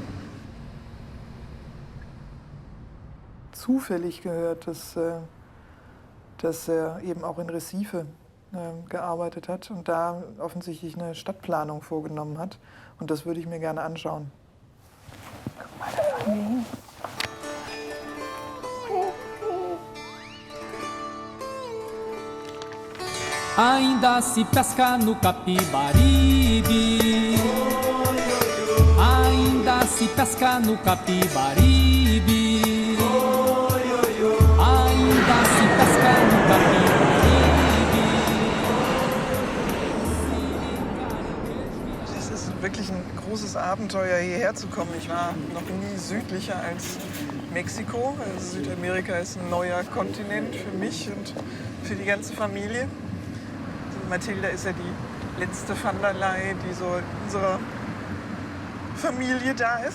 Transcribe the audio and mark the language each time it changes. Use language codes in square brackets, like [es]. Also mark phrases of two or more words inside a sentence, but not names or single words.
[de] Zufällig gehört, dass er eben auch in Recife gearbeitet hat und da offensichtlich eine Stadtplanung vorgenommen hat. Und das würde ich mir gerne anschauen. Guck mal, da fahren wir hin. [pt] Ainda se pesca no Capibaribe. Ainda se pesca no Capibaribe. Ainda se pesca no Capibaribe. [de] Es ist wirklich ein großes Abenteuer, hierher zu kommen. Ich war noch nie südlicher als Mexiko. Also Südamerika ist ein neuer Kontinent für mich und für die ganze Familie. Mathilda ist ja die letzte Van der Leyen, die so in unserer Familie da ist.